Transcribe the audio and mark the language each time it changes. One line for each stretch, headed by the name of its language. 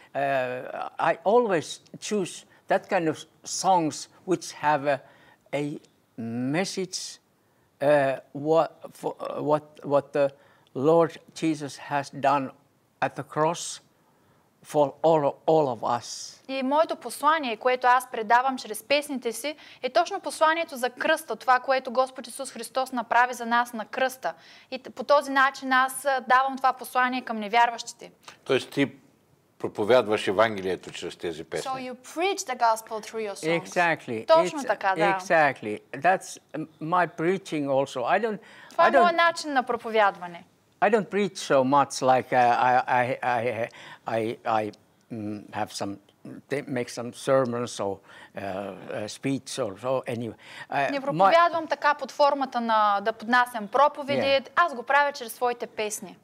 English: I always choose that kind of songs which have a message. What the Lord Jesus has done at the cross for all of us.
Bulgarian: И моето послание, което аз предавам чрез песните си, е точно посланието за кръста, това, което Господ Исус Христос направи за нас на кръста. И по този начин аз давам това послание към невярващите. Тоест ти проповядваш Евангелието чрез тези песни.
English: So you preach the gospel through your songs. Exactly.
Bulgarian: Точно така, да.
English: Exactly. That's my preaching also.
Bulgarian: Това е моят начин на проповядване.
English: I don't preach so much like I have make some sermons or speech or so anyway.
Bulgarian: Не проповядвам така под формата на да поднасям проповеди. Аз го правя чрез своите песни.